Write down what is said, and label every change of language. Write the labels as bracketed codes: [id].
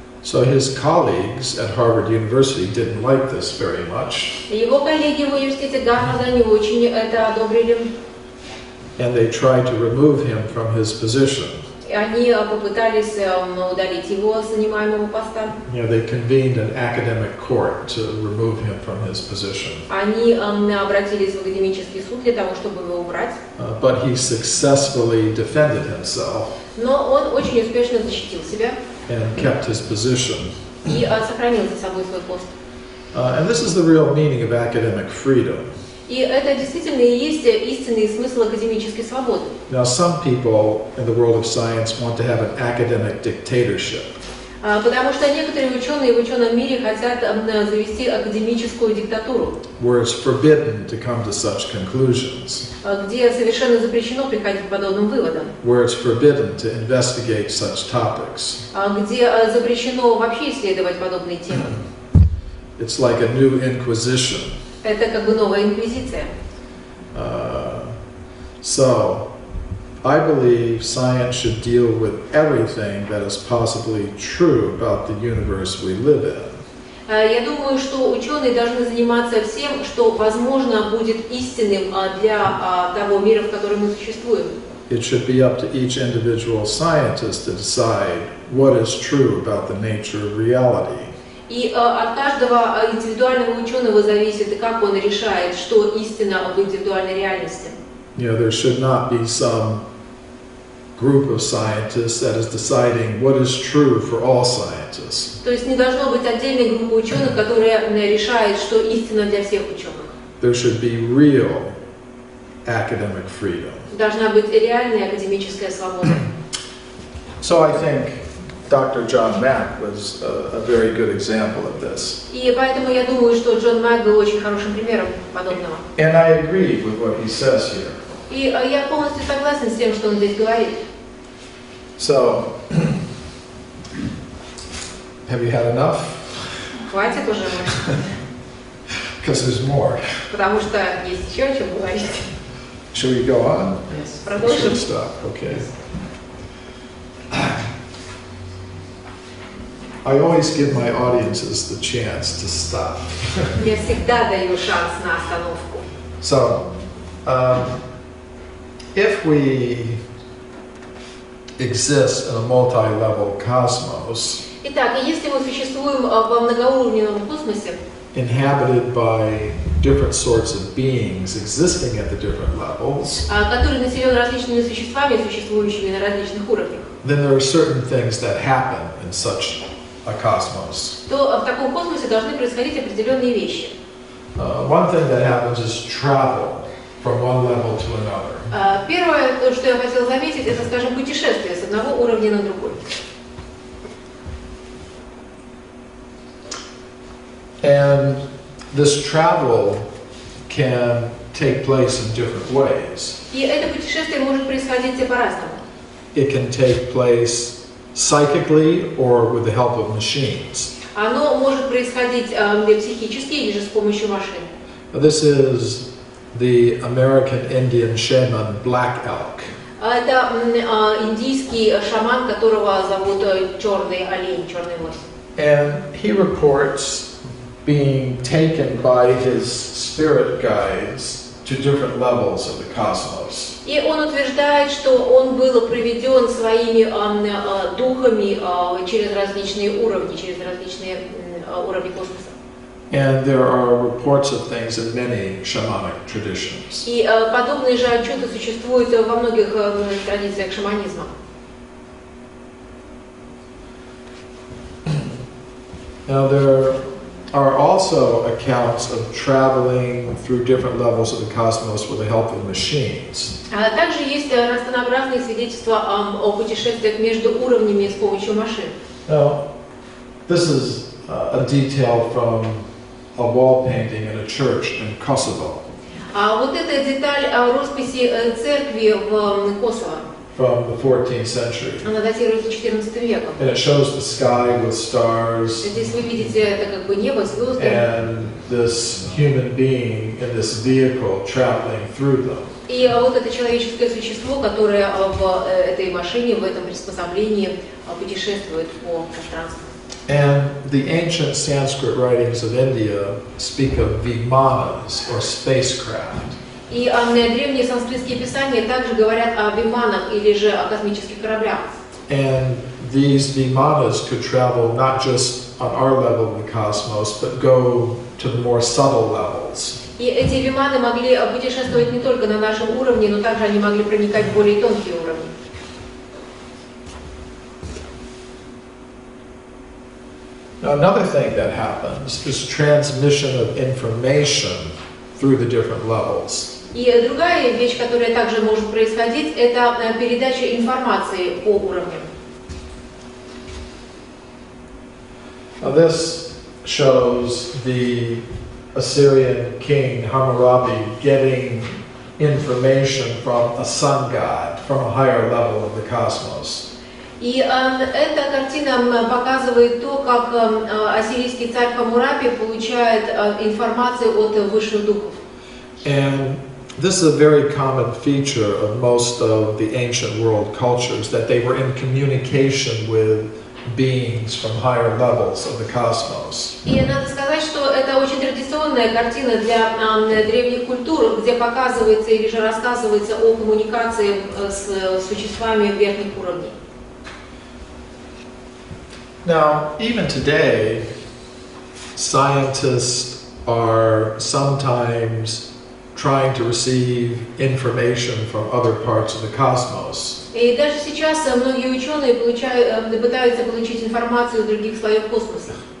[en] So his colleagues at Harvard University didn't like this very much. [ru] Его коллеги в университете Гарварда не очень это одобрили. [en] And they tried to remove him from his position. [ru] Они попытались удалить его с занимаемого поста. [en] They convened an academic court to remove him from his position. [ru] Они обратились в академический суд для того, чтобы его убрать. [en] But he successfully defended himself. [ru] Но он очень успешно защитил себя. [en] And kept his position. [ru] И сохранил за собой свой пост. [en] And this is the real meaning of academic freedom. [ru] И это действительно и есть истинный смысл академической свободы. [en] Now, some people in the world of science want to have an academic dictatorship. [ru] Потому что некоторые ученые в ученом мире хотят завести академическую диктатуру, [en] Where it's forbidden to come to such conclusions. [ru] Где совершенно запрещено приходить к подобным выводам. [en] Where it's forbidden to investigate such topics. [ru] Где запрещено вообще исследовать подобные темы. [en] It's like a new inquisition. [ru] Это как бы новая инквизиция. [en] So, I believe science should deal with everything that is possibly true about the universe we live in. [ru] Я думаю, что ученые должны заниматься всем, что возможно будет истинным для того мира, в котором мы существуем. [en] It should be up to each individual scientist to decide what is true about the nature of reality. [ru] И от каждого индивидуального ученого зависит, как он решает, что истина в индивидуальной реальности. [en] There should not be some group of scientists that is deciding what is true for all scientists. [ru] То есть не должно быть отдельной группы ученых, которая решает, что истина для всех ученых. [en] There should be real academic freedom. [ru] Должна быть реальная академическая свобода. [en] So I think Dr. John Mack was a very good example of this. [ru] И поэтому я думаю, что Джон Мак был очень хорошим примером подобного. [en] And I agree with what he says here. [ru] И я полностью согласен с тем, что он здесь говорит. [en] So, have you had enough? [ru] Хватит уже, [en] Because there's more. [ru] потому что есть еще о чем говорить. [en] Should we go on? [ru] Продолжим. [en] Should stop. Okay. I always give my audiences the chance to stop. [ru] Я всегда даю шанс на остановку. [en] So, if we exist in a multi-level cosmos, [ru] Итак, если мы существуем во многоуровневом космосе, [en] inhabited by different sorts of beings existing at the different levels, [ru] который населен различными существами, существующими на различных уровнях, [en] then there are certain things that happen in such a cosmos. [ru] то в таком космосе должны происходить определенные вещи. [en] One thing that happens is travel from one level to another. [ru] Первое, то, что я хотела заметить, это, скажем, путешествие с одного уровня на другой. [en] And this travel can take place in different ways. [ru] И это путешествие может происходить по-разному. [en] It can take place psychically or with the help of machines. [ru] Оно может происходить психически или же с помощью машин. [en] This is the American Indian shaman Black Elk. [ru] Это индийский шаман, которого зовут черный олень, черный лось. [en] And he reports being taken by his spirit guides to different levels of the cosmos. [ru] И он утверждает, что он был приведен своими духами через различные уровни космоса. [en] And there are reports of things in many shamanic traditions. [ru] И подобные же отчеты существуют во многих традициях шаманизма. [en] Now there are also accounts of traveling through different levels of the cosmos with the help of machines. [ru] Также есть разнообразные свидетельства о путешествиях между уровнями с помощью машин. [en] Now, this is a detail from a wall painting in a church in Kosovo. [ru] А вот эта деталь росписи церкви в Косово. [en] from the 14th century. [ru] Она датируется 14 веком. [en] And it shows the sky with stars [ru] Здесь вы видите это как бы небо, звезды. [en] and this human being in this vehicle traveling through them. [ru] И вот это человеческое существо, которое в этой машине, в этом приспособлении путешествует по пространству. [en] And the ancient Sanskrit writings of India speak of vimanas or spacecraft. [ru] И древние санскритские писания также говорят о виманах или же о космических кораблях. [en] And these vimanas could travel not just on our level of the cosmos, but go to the more subtle levels. [ru] И эти виманы могли путешествовать не только на нашем уровне, но также они могли проникать в более тонкие уровни. [en] Now, another thing that happens is transmission of information through the different levels. [ru] И другая вещь, которая также может происходить, это передача информации по уровням. [en] Now, this shows the Assyrian king Hammurabi getting information from a sun god, from a higher level of the cosmos. [ru] И эта картина показывает то, как ассирийский царь Хаммурапи получает информацию от высших духов. [en] And this is a very common feature of most of the ancient world cultures, that they were in communication with beings from higher levels of the cosmos. [ru] И надо сказать, что это очень традиционная картина для древних культур, где показывается или же рассказывается о коммуникации с существами верхних уровней. [en] Now, even today, scientists are sometimes trying to receive information from other parts of the cosmos. [ru] И даже сейчас многие ученые пытаются получить информацию из других слоев космоса.